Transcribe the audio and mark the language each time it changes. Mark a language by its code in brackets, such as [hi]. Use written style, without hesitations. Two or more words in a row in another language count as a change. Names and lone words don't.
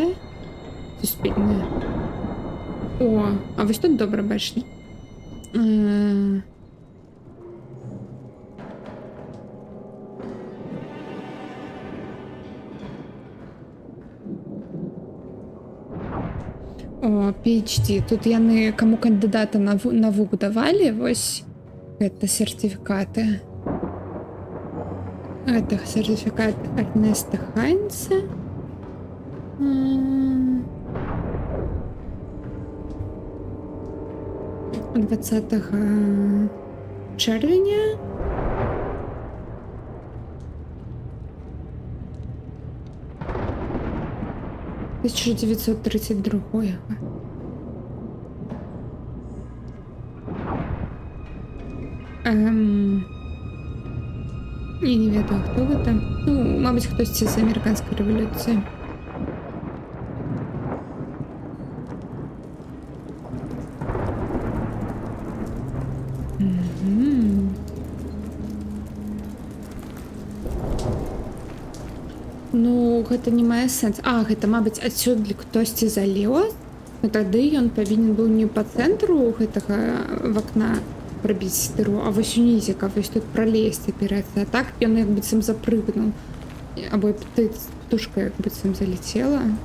[uk] Суспільна. О, а ось тут добре бачите. О, PhD. [be] Тут яны каму кандыдата навук давалі, вось гэта сертыфікаты. [ru] Это сертификат Эрнеста Хайнца. [uk] 20 червня. — 1932. [be] Я не ведаю, хто гэта. [uk] Ну, мабуть, хтось з американської революції. Ну, [be] гэта не мае сэнс. А, гэта, мабыць, адсюль хтосьці залез. Ну, тады ён павінен быў не па цэнтру гэтага вакна пробіць дыру, а вось унізе, каб вось тут пралезці аперацыя. А так ён як быццам запрыгнуў. Або птушка як быццам залетела.